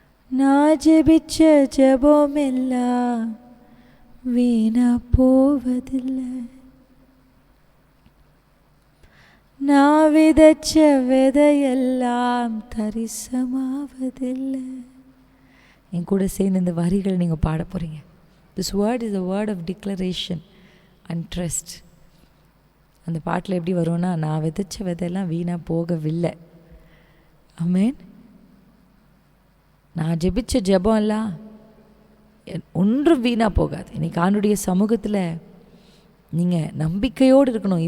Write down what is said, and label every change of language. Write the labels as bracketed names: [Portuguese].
[Tamil] நான் ஜெபிச்ச ஜெபமெல்லாம் வீணா போவதில்லை, நான் விதைச்ச விதையெல்லாம் தரிசமாவதில்லை. என் கூட சேர்ந்து இந்த வரிகள் நீங்கள் பாட போகிறீங்க. [English] This word is a word of declaration and trust. [Tamil] அந்த பாட்டில் எப்படி வரும்னா, நான் விதைச்ச விதையெல்லாம் வீணாக போகவில்லை. ஆமென். நான் ஜெபிச்ச ஜெபம் எல்லாம் ஒன்றும் வீணாக போகாது. இன்னைக்கு ஆண்டுடைய சமூகத்தில் நீங்கள் நம்பிக்கையோடு இருக்கணும்.